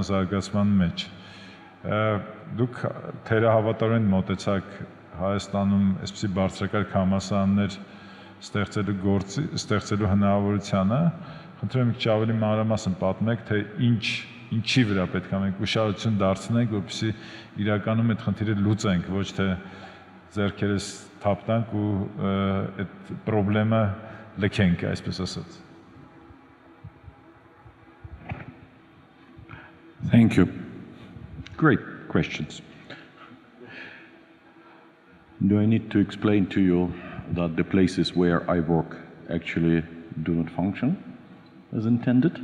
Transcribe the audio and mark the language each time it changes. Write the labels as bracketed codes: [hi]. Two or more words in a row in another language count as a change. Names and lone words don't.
[hy] զարգացման մեջ։ Դուք թերահավատարորեն մոտեցաք Հայաստանում այսպիսի բարձրակարգ համալսարաններ ստեղծելու հնարավորությանը, խնդրում եք ավելի մանրամասն պատմեք, թե ինչի վրա պետք է մենք ուշադրություն դարձնենք, որպեսզի իրականում այդ խնդիրը լուծենք, ոչ թե ձեռքերս թափտանք ու այդ խնդրը լքենք, այսպես ասած։ [en] Thank you. Great questions. Do I need to explain to you that the places where I work actually do not function as intended?